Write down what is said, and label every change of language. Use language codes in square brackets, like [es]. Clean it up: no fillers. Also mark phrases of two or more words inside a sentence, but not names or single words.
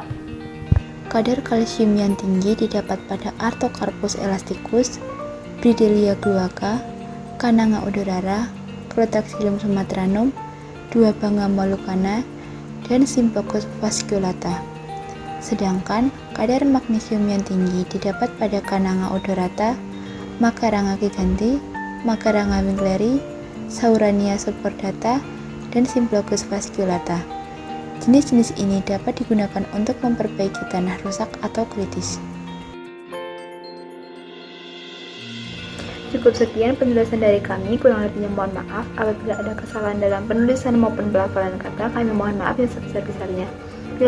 [id] Kadar kalsium yang tinggi didapat pada Artocarpus elasticus, Bridelia glauca, Cananga odorata, Crotaxylum sumatranum, Duabanga mollucana, dan Symplochus fasciculata. Sedangkan kadar magnesium yang tinggi didapat pada Cananga odorata, Macaranga giganti, Macaranga winkleri, Saurania subcordata, dan Symplochus fasciculata. Jenis-jenis ini dapat digunakan untuk memperbaiki tanah rusak atau kritis. Cukup sekian penjelasan dari kami, kurang lebihnya mohon maaf. Apabila ada kesalahan dalam penulisan maupun pelafalan kata, kami mohon maaf yang sebesar-besarnya.